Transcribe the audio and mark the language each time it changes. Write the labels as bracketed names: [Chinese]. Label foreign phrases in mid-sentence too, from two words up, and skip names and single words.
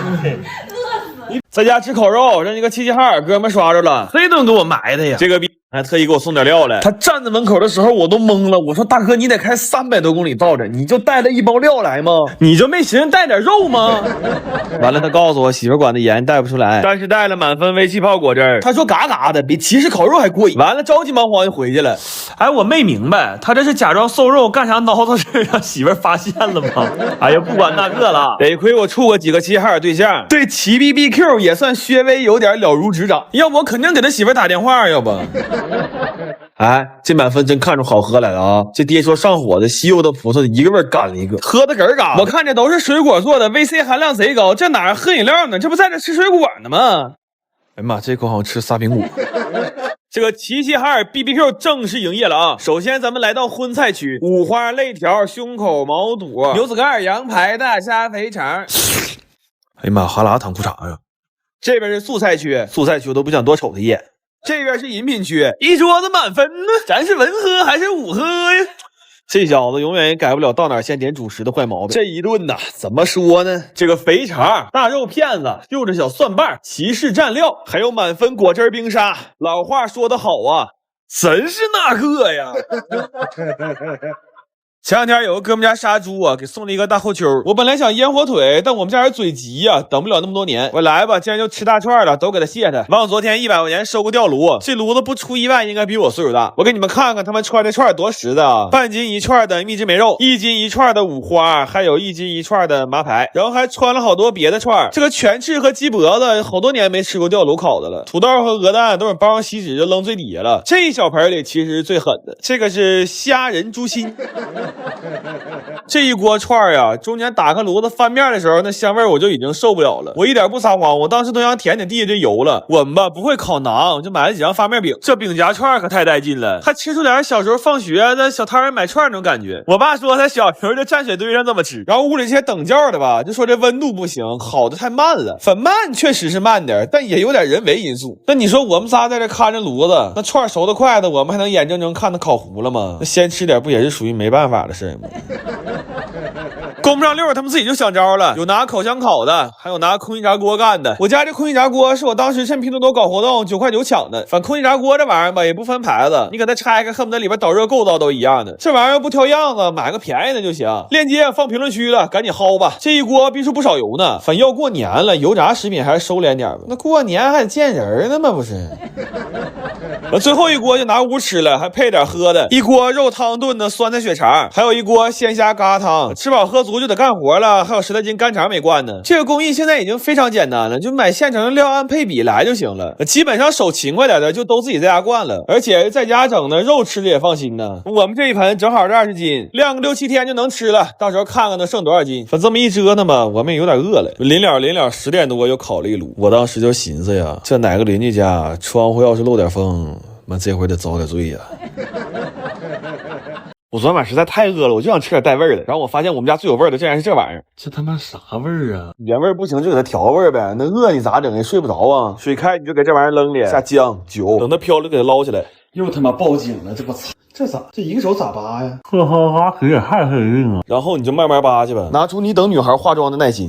[Chinese] 在家吃烤肉，讓一個齊齊哈爾哥們刷着了，黑都給我埋汰呀！這個逼還特意給我送點料來。他站在門口的時候我都懵了，我說大哥你得開300多公里到這，你就帶了一包料來嗎？你就沒尋思帶點肉嗎？完了他告訴我媳婦管的嚴帶不出來，但是帶了滿分微氣泡果汁，他說嘎嘎的比騎士烤肉還貴。完了着急忙慌就回去了。哎，我沒明白他這是假裝瘦肉幹啥孬叨事讓媳婦發現了嗎？哎呀不管那個了，得虧我處過幾個齊齊哈爾對象，對齊 BBQ 也算稍微有點了如指掌，要不我肯定給他媳婦打電話，要不哎，這滿分真看出好喝來了啊！這爹說上火的西柚的葡萄一個味兒幹了一個，喝的嗝嘎。我看這都是水果做的 ，VC 含量賊高，這哪喝飲料呢？這不在這吃水果呢嗎？哎呀媽，這口好像吃仨蘋果。這個齊齊哈爾 BBQ 正式營業了啊！首先咱們來到荤菜區，五花、肋條、胸口、毛肚、牛子蓋、羊排、大蝦、肥腸。哎呀媽，哈喇子淌褲衩呀！這邊是素菜區，素菜區我都不想多瞅他一眼。這邊是飲品區，一桌子滿分呢，咱是文喝還是武喝呀？這小子永遠也改不了到哪先點主食的壞毛病。這一頓吶，怎麼說呢？這個肥腸、大肉片子、柚子小蒜瓣、齊氏蘸料，還有滿分果汁冰沙。老話說得好啊，真是那個呀！前兩天有個哥們家殺豬啊，給送了一個大後丘。我本來想醃火腿，但我們家人嘴急呀，等不了那麼多年。我來吧，既然就吃大串了，都給他謝他。完我昨天100塊錢收個吊爐，這爐子不出意外應該比我歲數大。我給你們看看他們串的串多實在啊！半斤一串的蜜汁梅肉，1斤一串的五花，還有1斤一串的麻排，然後還穿了好多別的串。這個全翅和雞脖子好多年沒吃過吊爐烤的了。土豆和鵝蛋都是包上錫紙就扔最底下了。這一小盆裡其實是最狠的，這個是蝦仁豬心。這一鍋串呀，中間打開爐子翻面的時候，那香味我就已經受不了了。我一點不撒謊，我當時都想舔舔地下這油了。我們吧不會烤饢，我就買了幾張發面餅。這餅夾串可太帶勁了，還吃出點小時候放學在小攤買串那種感覺。我爸說他小時候就站水堆上這麼吃，然後屋裡這些等教的吧，就說這溫度不行，烤得太慢了。粉慢確實是慢點，但也有點人為因素。那你說我們仨在這看着爐子，那串熟的快的，我們還能眼睜睜看它烤糊了嗎？那先吃點不也是屬於沒辦法的事嗎？供不上溜，他們自己就想招了，有拿烤箱烤的，還有拿空氣炸鍋幹的。我家這空氣炸鍋是我當時趁拼多多搞活動9塊9搶的。反正空氣炸鍋這玩意兒吧也不分牌子，你給它拆開，恨不得裡邊導熱構造都一樣的。這玩意兒不挑樣子，買個便宜的就行。鏈接放評論區了，趕緊薅吧。這一鍋必須不少油呢，反正要過年了，油炸食品還是收斂點吧。那過年還得見人呢嗎？不是。最後一鍋就拿屋吃了，還配點喝的，一鍋肉湯燉的酸菜血肠，还有一鍋鮮蝦疙瘩湯。吃飽喝足就得幹活了，還有10来斤干腸沒灌呢。這個工藝现在已經非常簡單了，就買現成的料按配比來就行了。基本上手勤快點的就都自己在家灌了，而且在家整的肉吃的也放心呢。我們這一盆正好是20斤，晾個6、7天就能吃了，到時候看看能剩多少斤。反正这麼一折騰吧，我們也有點餓了。臨了10點多又烤了一爐，我當時就尋思呀，這哪個鄰居家窗戶要是漏點風，媽這回得遭點罪呀。我昨天晚上實在太餓了，我就想吃點帶味兒的。然後我發現我們家最有味兒的竟然是這玩意兒，這他媽啥味兒啊？原味不行就給它調味唄。那餓你咋整？也睡不着啊。水開你就給這玩意兒扔裡，下薑酒，等它飄了給它撈起來。又他媽報警了，这不操！这咋？这一個手咋扒呀？呵呵哈，可也太黑人啊！然后你就慢慢扒去吧，拿出你等女孩化妝的耐心。